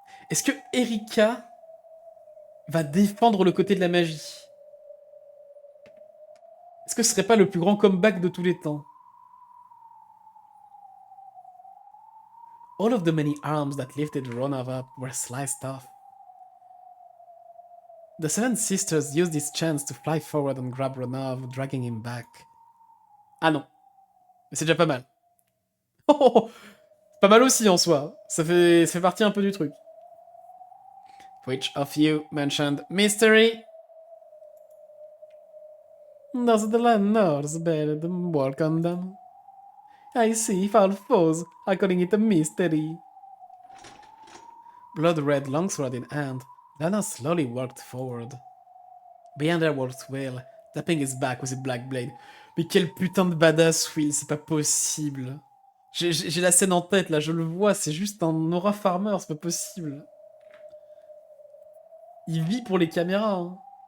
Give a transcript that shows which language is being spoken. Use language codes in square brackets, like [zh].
[fr] Est-ce que Erika va défendre le côté de la magie? Est-ce que ce serait pas le plus grand comeback de tous les temps? [en] All of the many arms that lifted Ronov up were sliced off. The seven sisters used this chance to fly forward and grab Ronov, dragging him back. [fr] Ah non. Mais c'est déjà pas mal. Oh, pas mal aussi en soi. Ça fait partie un peu du truc. [en] Which of you mentioned mystery? Does the landlords bear them work on them? I see foul foes are calling it a mystery. Blood-red longsword in hand, Lana slowly walked forward. Behind her walked Will, tapping his back with a black blade. [fr] Mais quel putain de badass Will, c'est pas possible. J'ai la scène en tête là, je le vois, c'est juste un aura farmer, c'est pas possible. Il vit pour les caméras, hein.